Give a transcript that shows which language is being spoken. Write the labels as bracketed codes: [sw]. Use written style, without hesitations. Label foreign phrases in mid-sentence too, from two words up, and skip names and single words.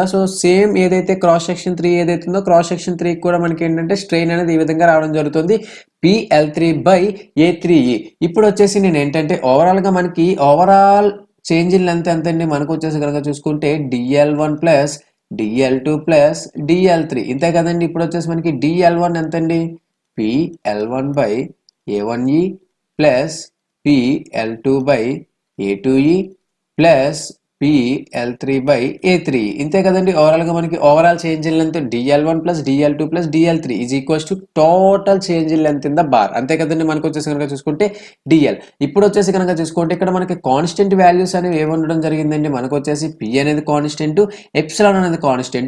[en] so same [te] ఏదైతే [en] cross section 3 [te] ఏదైతే ఉందో [en] cross section 3 [te] కూడా మనకి ఏంటంటే స్ట్రెయిన్ అనేది ఈ విధంగా రావడం జరుగుతుంది PL3/A3E. ఇప్పుడు వచ్చేసి నేను ఏంటంటే ఓవరాల్ గా మనకి [en] overall change in length [te] ఎంత అండి మనకు వచ్చేసి కనుక చూసుకుంటే [en] DL1 plus DL2 plus DL3, [te] ఇంతే కదండి. ఇప్పుడు వచ్చేసి మనకి DL1 ఎంత అండి [en] PL1/A1E plus PL2/A2E plus PL3/A3 [te] ఇంతే కదండి. ఓవరాల్గా మనకి [en] overall change in length DL1 plus DL2 plus DL3 is equals to total change in length in the bar. [te] అంతే కదండి. మనకు వచ్చేసి కనుక చూసుకుంటే DL. ఇప్పుడు వచ్చేసి కనుక చూసుకుంటే ఇక్కడ మనకి [en] constant values [te] అనేవి ఏమి ఉండడం జరిగిందండి. మనకు వచ్చేసి P అనేది కాన్స్టెంట్, ఎప్సిలాన్ అనేది కాన్స్టెంట్.